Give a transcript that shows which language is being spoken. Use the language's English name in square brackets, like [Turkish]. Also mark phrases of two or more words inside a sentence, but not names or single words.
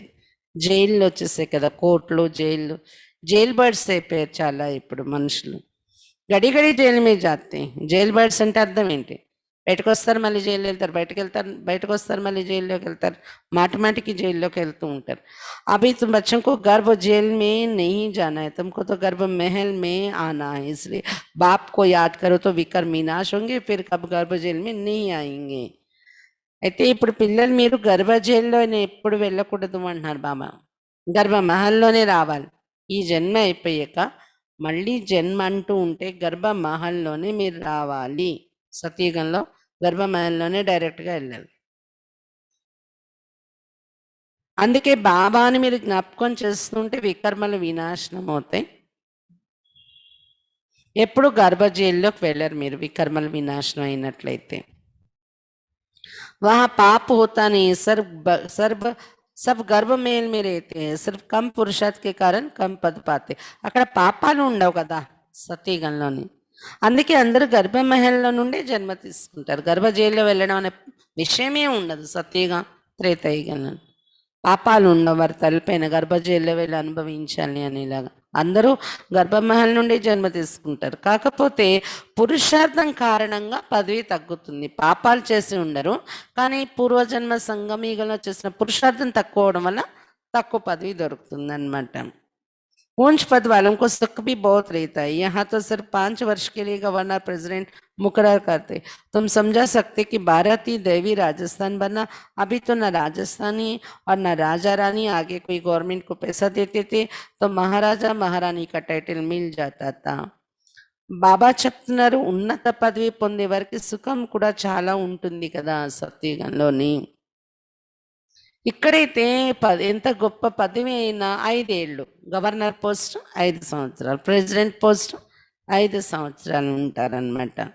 [Telugu] జైల్లో వచ్చేసాయి కదా, కోర్టులు, జైళ్ళు. [English] jail birds [Telugu] అయిపోయారు చాలా ఇప్పుడు మనుషులు. [Hindi] घड़ी घड़ी जेल में जाते. [English] jail birds [Telugu] అంటే అర్థం ఏంటి? బయటకు వస్తారు మళ్ళీ జైలు వెళ్తారు, బయటకు వస్తారు మళ్ళీ జైల్లోకి వెళ్తారు, మాటిమాటికి జైల్లోకి వెళ్తూ ఉంటారు. [Hindi] अभी तुम बच्चों को गर्भ जेल में नहीं जाना है, तुमको तो गर्भ महल में आना है. इसलिए बाप को याद करो तो विकर्म विनाश होंगे, फिर कब गर्भ जेल में नहीं आएंगे. [Telugu] అయితే ఇప్పుడు పిల్లలు మీరు గర్భ జైల్లో ఎప్పుడు వెళ్ళకూడదు అంటున్నారు బాబా. గర్భ మహల్లోనే రావాలి. ఈ జన్మ అయిపోయాక మళ్ళీ జన్మ అంటూ ఉంటే గర్భ మహల్లోనే మీరు రావాలి. సతీయుగంలో గర్భ మహల్లోనే డైరెక్ట్గా వెళ్ళాలి. అందుకే బాబాని మీరు జ్ఞాపకం చేస్తుంటే వికర్మలు వినాశనం అవుతాయి. ఎప్పుడు గర్భ జైల్లోకి వెళ్ళరు మీరు వికర్మలు వినాశనం అయినట్లయితే. [Hindi] वहाँ पाप होता नहीं, सब गर्भ मेल में रहते हैं, सिर्फ कम पुरुषार्थ के कारण कम पद पाते. [Telugu] అక్కడ పాపాలు ఉండవు కదా సతీగంలోని. అందుకే అందరూ గర్భమహల్లో నుండి జన్మ తీసుకుంటారు. గర్భ జైల్లో వెళ్ళడం అనే విషయమే ఉండదు సతీగా త్రేతాయుగంలో. పాపాలు ఉండవు, వారి తలపైన గర్భ జైల్లో వెళ్ళి అనుభవించాలి అనేలాగా. అందరూ గర్భమహల్ నుండి జన్మ తీసుకుంటారు. కాకపోతే పురుషార్థం కారణంగా పదవి తగ్గుతుంది. పాపాలు చేసి ఉండరు, కానీ పూర్వజన్మ సంగమీగంలో చేసిన పురుషార్థం తక్కువ అవడం వల్ల తక్కువ పదవి దొరుకుతుంది అన్నమాట. [Hindi] ऊंच पद वालों को सुख भी बहुत रहता है. यहाँ तो सिर्फ 5 वर्ष के लिए [English] governor president [Hindi] मुकर्रर करते. तुम समझा सकते कि भारतीय देवी राजस्थान बनना, अभी तो न राजस्थानी और न राजा रानी आगे कोई गवर्नमेंट को पैसा देते थे तो महाराजा महारानी का टाइटल मिल जाता था. [Telugu] బాబా చెప్తున్నారు ఉన్నత పదవి పొందే వారికి సుఖం కూడా చాలా ఉంటుంది కదా సత్యుగంలోని. ఇక్కడైతే ఎంత గొప్ప పదవి అయినా 5 ఏళ్ళు, [English] governor post [Telugu] 5 సంవత్సరాలు, [English] president post [Telugu] 5 సంవత్సరాలు ఉంటారనమాట.